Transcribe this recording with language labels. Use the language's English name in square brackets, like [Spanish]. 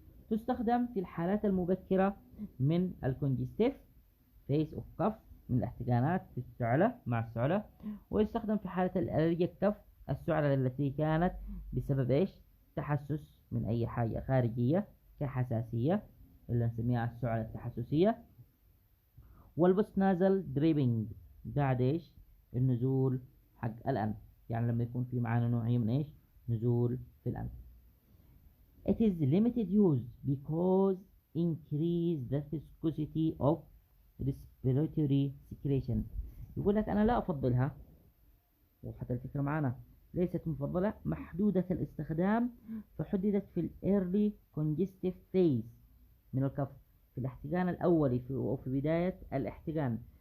[Arabic] تستخدم في الحالات المبكرة من الكونجستيف فيس اوف كف، من الاحتقانات في السعلة مع السعلة، ويستخدم في حالة الألرجية كف، السعلة التي كانت بسبب ايش؟ تحسس من أي حاجة خارجية كحساسية اللي نسميها السعلة التحسسية. والبوست نازل دريبنج بعد ايش؟ النزول حق الأنف، يعني لما يكون في معانا نوعية من ايش؟ نزول في الأنف. [English] It is limited use because increase the viscosity of respiratory secretion. [Arabic] يقول لك أنا لا أفضلها، وحتى الفكرة معنا ليست مفضلة، محدودة الاستخدام، فحددت في ال early congestive phase من الكف، في الاحتقان الأولي أو في بداية الاحتقان.